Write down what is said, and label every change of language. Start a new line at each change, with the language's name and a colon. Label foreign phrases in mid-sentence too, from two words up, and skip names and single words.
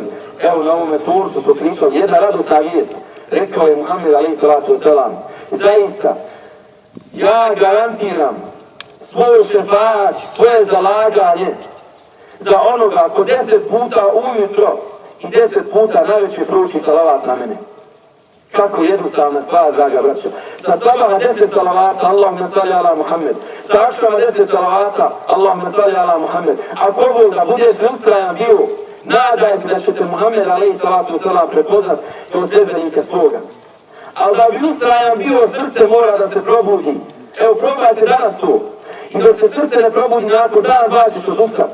Bosnian: Evo na ovome tursu smo pričali jedna radosna vijest. Rekao je Muhammed
Arabic: عليه الصلاة والسلام,
Bosnian: zaista ja garantiram svoju šefaat, svoje zalaganje za onoga ko 10 puta ujutro i 10 puta najveće prouči salavat na mene. Kako jednostavna stvar, draga braćo. Sa sabaha 10 salavata,
Arabic: اللهم صل على محمد.
Bosnian: Sa akšama 10 salavata,
Arabic: اللهم صل على محمد.
Bosnian: Ako Bog da budeš ustrajan bio, nadaj se da ćete Muhammed
Arabic: عليه الصلاة والسلام
Bosnian: prepoznat kao sljedbenika svoga. Ali da bi ustrajan bio, srce mora da se probudi. Evo, probajte danas to. I dok se srce ne probudi, nakon dan dva ćeš odustat.